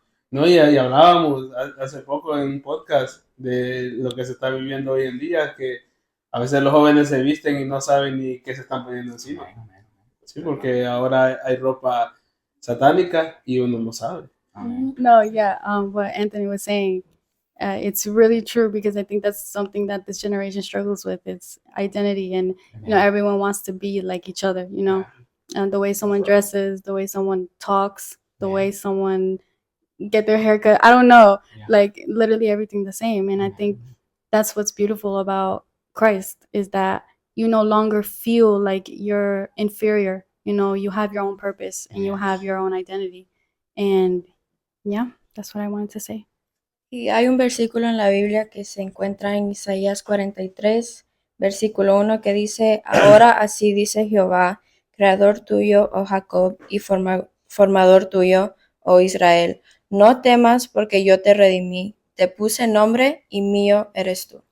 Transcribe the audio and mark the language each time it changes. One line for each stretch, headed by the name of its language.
Spanish: No, y hablábamos hace poco en un podcast de lo que se está viviendo hoy en día, que a veces los jóvenes se visten y no saben ni qué se están poniendo encima. Sí, porque ahora hay ropa satánica y uno no sabe.
English: No, yeah. What Anthony was saying, it's really true because I think that's something that this generation struggles with. It's identity, and everyone wants to be like each other. And the way someone dresses, the way someone talks, the way someone get their haircut. I don't know, like literally everything the same. And I think that's what's beautiful about Christ is that you no longer feel like you're inferior. You have your own purpose and you have your own identity. And yeah, that's what I wanted to say.
Spanish: Y hay un versículo en la Biblia que se encuentra en Isaías 43, versículo 1, que dice, ahora así dice Jehová, creador tuyo, oh Jacob, y formador tuyo, oh Israel. No temas porque yo te redimí, te puse nombre y mío eres tú.